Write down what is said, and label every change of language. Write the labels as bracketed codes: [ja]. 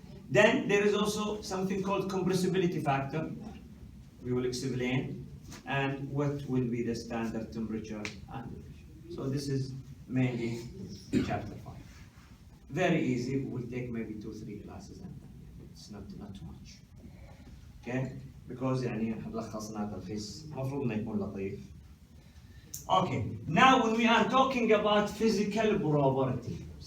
[en] Then there is also something called compressibility factor. We will explain, and what will be the standard temperature and pressure. So this is mainly chapter 5. Very easy. We'll take maybe 2-3 classes, and it's not too much. Okay? [ar] Because يعني لخصنا تلخيص المفروض انه يكون لطيف. [en] Okay. Now when we are talking about physical property.